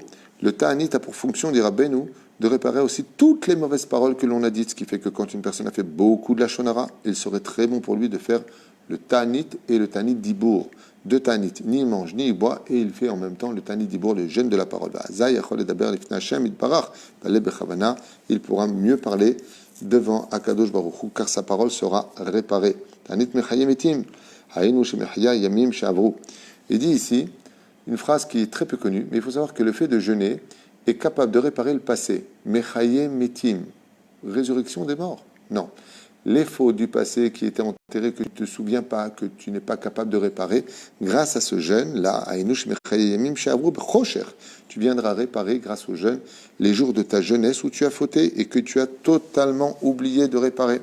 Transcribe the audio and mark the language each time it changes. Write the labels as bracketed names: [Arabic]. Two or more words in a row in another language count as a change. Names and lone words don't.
[French] Le ta'anit a pour fonction, dira Rabbeinu, de réparer aussi toutes les mauvaises paroles que l'on a dites, ce qui fait que quand une personne a fait beaucoup de la shonara, il serait très bon pour lui de faire le ta'anit et le [Hebrew] תענית דיבור. [French] De ta'anit, ni il mange, ni il boit, et il fait en même temps le [Hebrew] תענית דיבור, [French] le jeûne de la parole. Il pourra mieux parler devant [Hebrew] הקדוש ברוך הוא, [French] car sa parole sera réparée. [Hebrew] תענית מחיה עתים, היינו שמחיה ימים שעברו. [French] Il dit ici une phrase qui est très peu connue, mais il faut savoir que le fait de jeûner est capable de réparer le passé. [Hebrew] מחיה מתים, [French] résurrection des morts. Non. Les fautes du passé qui étaient enterrées, que tu ne te souviens pas, que tu n'es pas capable de réparer, grâce à ce jeûne-là, tu viendras réparer grâce au jeûne les jours de ta jeunesse où tu as fauté et que tu as totalement oublié de réparer.